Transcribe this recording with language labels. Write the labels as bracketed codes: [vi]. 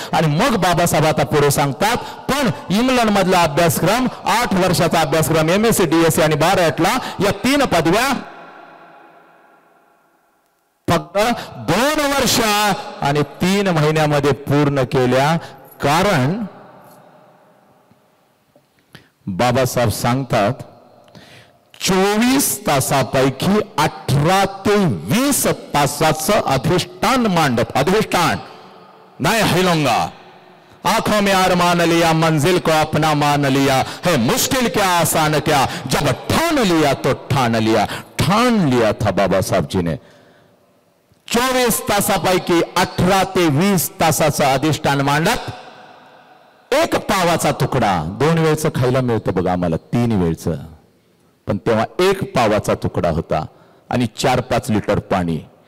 [mr] आणि मग बाबासाहेब आता पुढे सांगतात, पण इंग्लंड मधला अभ्यासक्रम 8 वर्षाचा अभ्यासक्रम MSc DSc आणि बार ॲट लॉ या 3 पदव्या फक्त 2 वर्ष आणि 3 महिन्यामध्ये पूर्ण केल्या. कारण बाबासाहेब सांगतात 24 तासापैकी 18 ते 20 तासाचं अधिष्ठान मांडत, अधिष्ठान नाही हैलोंगा, [hi] आंखों में अरमान लिया, मंजिल को अपना मान लिया, है मुश्किल क्या आसान क्या, जब ठान लिया तो ठान लिया। ठान लिया था बाबासाहेब जी ने [mr] 24 तासापैकी 18 ते 20 तासाचं अधिष्ठान मांडत एक पावाचा तुकडा, 2 वेळचं खायला मिळतं बघा आम्हाला, 3 वेळचं, पण तेव्हा एक पावाचा तुकडा होता आणि 4-5 लिटर पाणी।